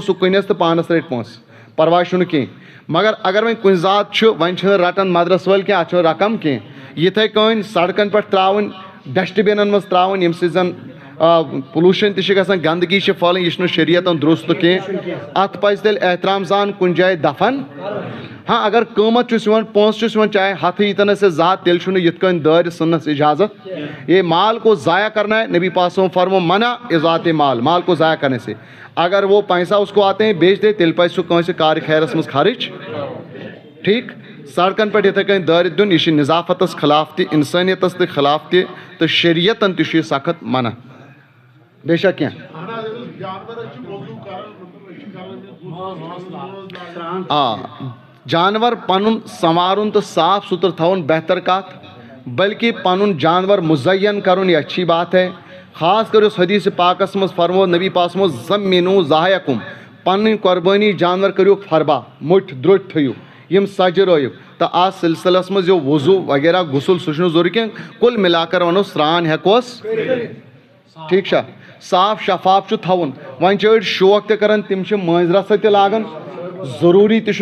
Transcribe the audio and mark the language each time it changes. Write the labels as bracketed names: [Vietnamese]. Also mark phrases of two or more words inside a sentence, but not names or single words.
[Kashmiri] سُہ کٕنٮ۪س تہٕ پانس رٔٹۍ پونٛسہٕ پرواے چھُنہٕ کینٛہہ مگر اگر وۄنۍ کُنہِ ذات چھُ وۄنۍ چھِنہٕ رٹان مدرس وٲلۍ کینٛہہ اتھ چھُنہٕ رقم کینٛہہ یِتھٕے کٔنۍ سڑکن پٮ۪ٹھ ترٛاوٕنۍ ڈسٹہٕ بِنن منٛز ترٛاوٕنۍ ییٚمہِ سۭتۍ زن پُلوٗشن تہِ چھِ گژھان گنٛدگی چھِ پھٔہلان یہِ چھُنہٕ شریعتن درُست کینٛہہ اتھ پزِ تیٚلہِ احترام سان کُنہِ جایہِ دفن ہاں اگر قۭمتھ چھُس یِوان پونٛسہٕ چھُس یِوان چاہے ہتھٕ ییٖتن ٲسۍ زٕ ہتھ تیٚلہِ چھُنہٕ یِتھ کٔنۍ دٲرِتھ ژھٕننس اجازت [Urdu] یہ مال کو ضایع کرنا ہے نبی پاک صلی اللہ علیہ وسلم [Kashmiri] فرمو [Urdu] منع اضاعت مال کو ضایع کرنے سے اگر وہ پیسہ اس کو آتے ہیں بیچ دے [Kashmiri] تیٚلہِ پزِ سُہ کٲنٛسہِ کارِ خیرس منٛز خرٕچ ٹھیٖک سڑکن پٮ۪ٹھ یِتھٕے کٔنۍ دٲرِتھ دیُن یہِ چھُ نظافتس خلاف تہِ انسٲنیتس تہِ خلاف تہِ تہٕ شریعتن تہِ چھُ یہِ سخت منع بیٚیہِ چھا کینٛہہ آ جانور پنُن سنوارُن تہٕ صاف ستھرٕ تھاوُن بہتر کتھ بلکہ پنُن جانور مزین کرُن [Urdu] یہ اچھی بات ہے [Kashmiri] خاص کر یُس حدیث پاکس منٛز فرمو نبی پاک فرمو [Arabic] زمِنوٗ ضایعکُم [Kashmiri] پنٕنۍ قۄربٲنی جانور کٔرِوُکھ فربا مٔٹھۍ درٛوٚٹۍ تھٲیِو یِم سجرٲیِو تہٕ اتھ سلسلس منٛز یہِ وضوٗ وغیرہ غسل سُہ چھُنہٕ ضروٗری کینٛہہ [Urdu] کُل مِلا کر [Kashmiri] ونو سرٛان ہٮ۪کوس ٹھیک چھا صاف شفاف تھاون وۄنۍ چھِ أڑۍ شوق تہِ کران تِم چھِ مٲنٛزِ راتھ سۭتۍ تہِ لاگان ضروٗری تہِ